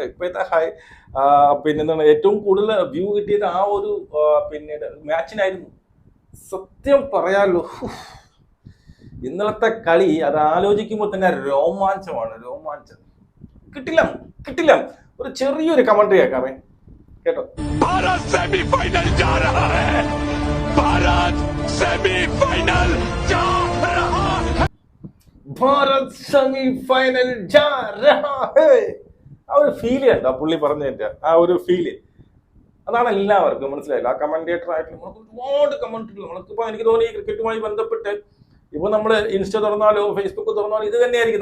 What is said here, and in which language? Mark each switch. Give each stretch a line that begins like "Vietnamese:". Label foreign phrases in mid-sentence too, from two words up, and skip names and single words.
Malayalam: ഇപ്പോഴത്തെ പിന്നെ എന്താണ് ഏറ്റവും കൂടുതൽ വ്യൂ കിട്ടിയത് ആ ഒരു പിന്നെ മാച്ചിനായിരുന്നു. സത്യം പറയാലോ, ഇന്നലത്തെ കളി അത് ആലോചിക്കുമ്പോൾ തന്നെ രോമാഞ്ചമാണ്. രോമാഞ്ചം കിട്ടില്ല. ഒരു ചെറിയൊരു കമന്റ് കേൾക്കാമേ, കേട്ടോ.
Hindi: भारत सेमीफाइनल जा रहा है। भारत सेमीफाइनल जा रहा है। भारत सेमीफाइनल जा रहा है.
Malayalam: ആ ഒരു ഫീല് കണ്ടോ പുള്ളി പറഞ്ഞതിന്റെ ആ ഒരു ഫീല്? അതാണ് എല്ലാവർക്കും മനസ്സിലായില്ല. ആ കമന്റേറ്റർ ആയിട്ടുള്ള ഒരുപാട് കമന്റുകൾ നമുക്കിപ്പോ എനിക്ക് തോന്നി ഈ ക്രിക്കറ്റുമായി ബന്ധപ്പെട്ട് ഇപ്പൊ നമ്മൾ ഇൻസ്റ്റ തുറന്നാലോ ഫേസ്ബുക്ക് തുറന്നാലോ ഇത് തന്നെയായിരിക്കും.